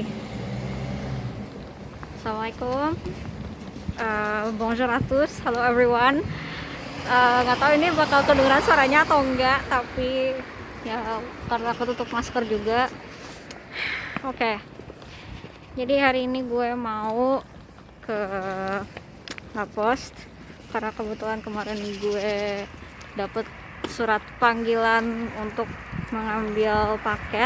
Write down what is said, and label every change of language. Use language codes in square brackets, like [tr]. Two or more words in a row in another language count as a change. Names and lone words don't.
[id] Assalamualaikum. [fr] Bonjour à tous. [en] Hello everyone. [id] Nggak tahu ini bakal kedengeran suaranya atau enggak, tapi ya karena aku tutup masker juga. Oke. Jadi hari ini gue mau ke Lapost karena kebetulan kemarin gue dapet surat panggilan untuk mengambil paket.